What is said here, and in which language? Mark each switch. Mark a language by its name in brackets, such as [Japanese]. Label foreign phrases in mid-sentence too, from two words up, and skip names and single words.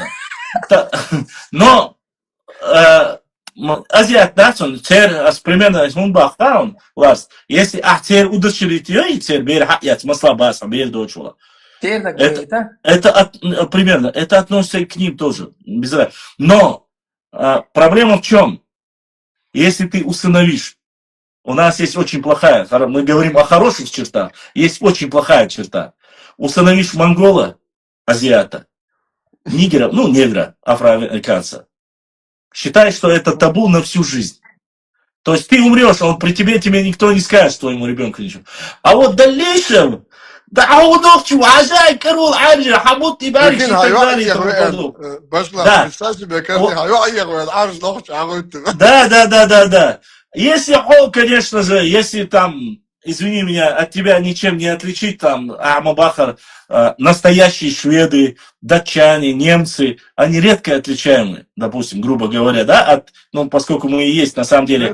[Russian] Но азиат, да, примерно, если удочерить ее, и это примерно, это относится к ним тоже. Но проблема в чем? Если ты усыновишь, у нас есть очень плохая, мы говорим о хороших чертах, есть очень плохая черта. Усыновишь монгола, азиата, нигера, негра, афроамериканца, считай, что это табу на всю жизнь. То есть ты умрешь, а при тебе никто не скажет твоему ребенку ничего. А вот в дальнейшем, да, если, конечно же, если там, извини меня, от тебя ничем не отличить, там, Амабахар, настоящие шведы, датчане, немцы, они редко отличаемы, допустим, грубо говоря, да, поскольку мы и есть, на самом деле.